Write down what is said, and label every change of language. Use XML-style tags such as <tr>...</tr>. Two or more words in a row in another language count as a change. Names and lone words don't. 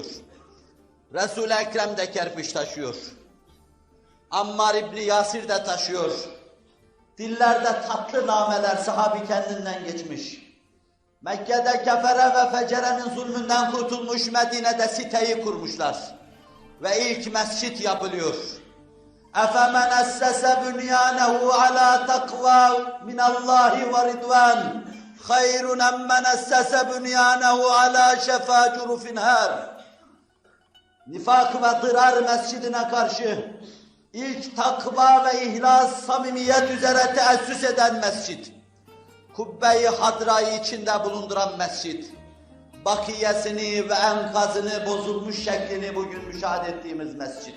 <tr>Resul-i Ekrem de kerpiç taşıyor. Ammar İbni Yasir de taşıyor. Dillerde tatlı nameler sahabi kendinden geçmiş. Mekke'de kefere ve fecerenin zulmünden kurtulmuş, Medine'de siteyi kurmuşlar. ve ilk mescit yapılıyor.</tr> <ar>اَفَمَنْ اَسَّسَ بُنْيَانَهُ عَلَى تَقْوَى مِنَ اللّٰهِ وَرِضْوَانٍ خَيْرٌ اَمَّنْ اَسَّسَ بُنْيَانَهُ عَلَى شَفَا جُرُفٍ هَارٍ.</ar> <tr>Nifak ve dırar mescidine karşı ilk takva ve ihlas, samimiyet üzere teessüs eden mescid, kubbe-i hadrayı içinde bulunduran mescid, bakiyesini ve enkazını bozulmuş şeklini bugün müşahede ettiğimiz mescid.</tr>